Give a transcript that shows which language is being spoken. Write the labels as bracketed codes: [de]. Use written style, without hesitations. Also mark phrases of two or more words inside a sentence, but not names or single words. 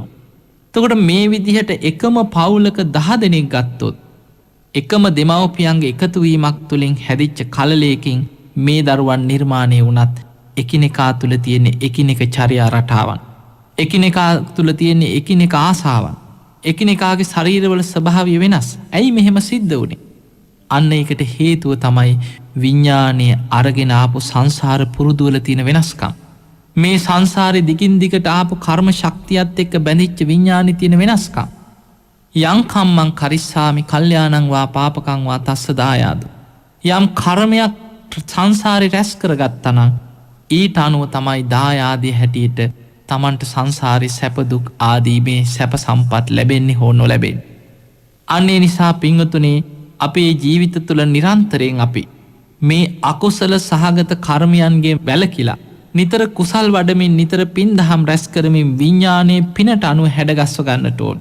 [si] එතකොට මේ විදිහට එකම පවුලක 10 දෙනෙක් ගත්තොත් එකම දෙමව්පියන්ගේ එකතු වීමක් තුළින් හැදිච්ච කලලයකින් මේ දරුවන් නිර්මාණය වුණත් එකිනෙකා තුල තියෙන එකිනෙක චර්යා රටාවන් එකිනෙකා තුල තියෙන එකිනෙක ආසාවන් එකිනෙකාගේ ශරීරවල ස්වභාවය වෙනස්. ඇයි මෙහෙම සිද්ධ වුනේ? අන්න ඒකට හේතුව තමයි විඤ්ඤාණය අරගෙන ආපු සංසාර පුරුදු වල තියෙන වෙනස්කම්. මේ සංසාරේ දිගින් දිගට ආපු කර්ම ශක්තියත් එක්ක බැඳිච්ච විඤ්ඤාණේ තියෙන වෙනස්කම්. [pi] යං කම්මං කරිස්සාමි කල්යාණං වා පාපකං වා තස්ස දායාද. [si] යම් කර්මයක් සංසාරේ රැස් කරගත්තා නම් ඊට අනුව තමයි දායාදී හැටියට තමන්ට සංසාරේ සැප දුක් ආදී මේ සැප සම්පත් ලැබෙන්නේ හෝ නොලැබෙන්නේ. අන්න ඒ නිසා පින්වතුනි අපේ ජීවිත තුළ නිරන්තරයෙන් අපි මේ අකුසල සහගත කර්මයන්ගෙන් වැළකීලා නිතර කුසල් වඩමින් නිතර පින් දහම් රැස් කරමින් විඤ්ඤාණයේ පිනට අනුව හැඩගස්ව ගන්නට ඕන.